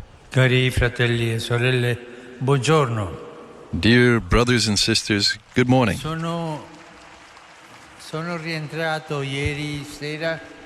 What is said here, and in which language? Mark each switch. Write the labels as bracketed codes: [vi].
[it] Cari fratelli e sorelle, buongiorno. [en] Dear brothers and sisters, good morning. [it] Sono rientrato ieri sera.